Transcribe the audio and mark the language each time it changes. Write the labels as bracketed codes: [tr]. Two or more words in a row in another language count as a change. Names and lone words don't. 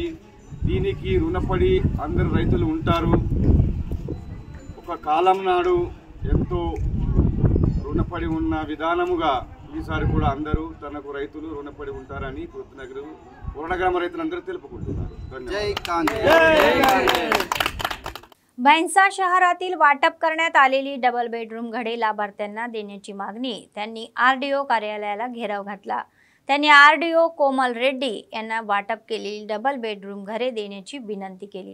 [te] దీనికి రుణపడి అందరు రైతులు ఉంటారు। ఒక కాలం నాడు ఎంతో రుణపడి ఉన్న విధానముగా ఈసారి కూడా అందరూ తనకు రైతులు రుణపడి ఉంటారని कोरोना ग्राम రైతులందరూ తెలుపుకుంటున్నారు। [mr] भैंसा शहरातील वाटप करण्यात आलेली [en] double bedroom [mr] घरे लाभार्थ्यांना देण्याची मागणी त्यांनी आरडीओ कार्यालयाला घेराव घातला। त्यांनी आरडीओ कोमल रेड्डी यांना वाटप केलेली [en] double bedroom [mr] घरे देण्याची विनंती केली।